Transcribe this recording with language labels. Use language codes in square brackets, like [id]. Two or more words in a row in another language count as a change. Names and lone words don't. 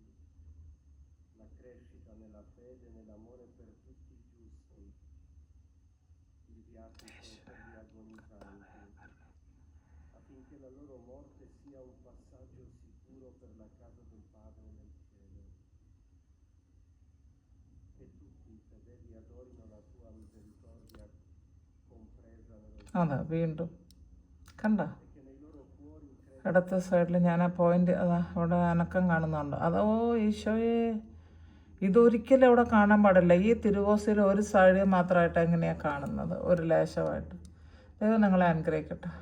[it] la crescita nella fede e nell'amore per tutti i giusti, il viatico per gli agonizzanti, affinché la loro morte sia un passaggio sicuro per la casa del Padre adorino la tua misericordia compresa nello [ml] അതാ വീണ്ടും കണ്ട [it] che nei loro cuori [ml] ഇടത്തെ സൈഡിൽ ഞാൻ ആ പോയിന്റ് അതാ അവിടെ അനക്കം കാണുന്നുണ്ട് അതോ ഈശോയെ ഇതൊരിക്കലും അവിടെ കാണാൻ പാടില്ല. ഈ തിരുവോസിൽ ഒരു സൈഡിൽ മാത്രമായിട്ട് എങ്ങനെയാണ് കാണുന്നത്, ഒരു ലേശമായിട്ട്. ദൈവം നിങ്ങളെ അനുഗ്രഹിക്കട്ടെ.